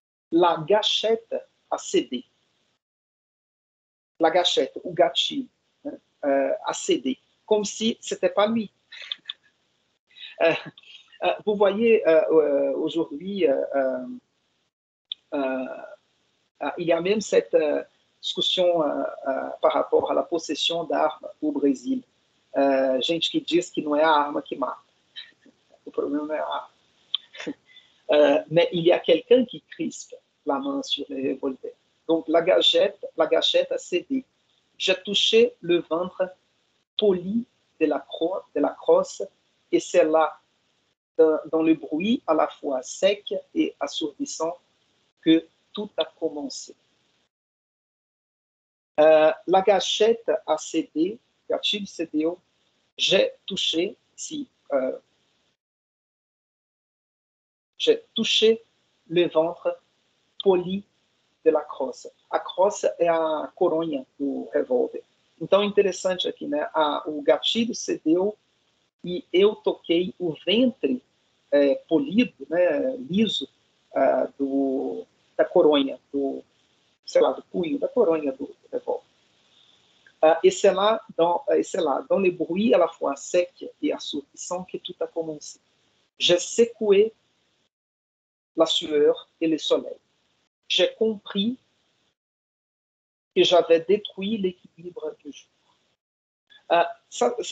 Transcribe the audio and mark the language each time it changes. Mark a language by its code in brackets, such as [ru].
[fr] La gâchette a cédé. La gâchette, ou gachi, a cédé, comme si ce n'était pas lui. Vous voyez, aujourd'hui, il y a même cette discussion par rapport à la possession d'armes au Brésil. [pt] Gente que diz que não é a arma que mata. O problema não é a arma. [fr] Mais il y a quelqu'un qui crispe la main sur les revolvers. Donc la gâchette a cédé. J'ai touché le ventre poli de la crosse et c'est là, dans le bruit à la fois sec et assourdissant, que tout a commencé. La gâchette a cédé, [pt] gatilho cedeu, [fr] j'ai touché, j'ai touché le ventre poli de la crosse. [pt] A crosse é a coronha do revólver. Então, interessante aqui, né? O gatilho cedeu e eu toquei o ventre polido, né, liso, da coronha, do punho, da coronha do revólver. [fr] Et c'est là, dans le bruit à la fois sec et assourdissant que tout a commencé. J'ai secoué la sueur et le soleil. J'ai compris que j'avais détruit l'équilibre du jour.